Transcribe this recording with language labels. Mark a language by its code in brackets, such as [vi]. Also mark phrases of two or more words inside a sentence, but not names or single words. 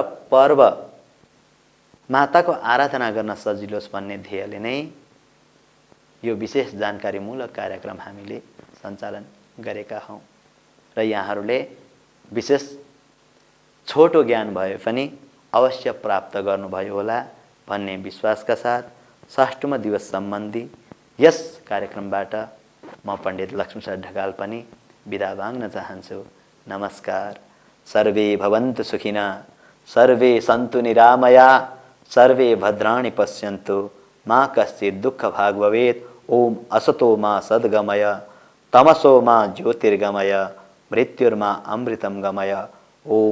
[ne] पर्व माताको आराधना गर्न सजिलो होस् भन्ने ध्येयले नै यो विशेष जानकारीमूलक कार्यक्रम हामीले सञ्चालन गरेका हौं र यहाँहरूले विशेष छोटो ज्ञान भए पनि अवश्य प्राप्त गर्नुभयो होला भन्ने विश्वासका साथ षष्ठम दिवस सम्बन्धी यस कार्यक्रमबाट म पण्डित लक्ष्मीप्रसाद ढकाल पनि बिदा माग्न चाहन्छु। नमस्कार। [sa] सर्वे भवन्तु सुखिनः, सर्वे सन्तु निरामया, सर्वे भद्राणि पश्यन्तु, मा कश्चित् दुःखभाग् भवेत्। ओम असतो मा सद्गमय, तमसो मा ज्योतिर्गमय, मृत्युर्मा अमृतं गमय।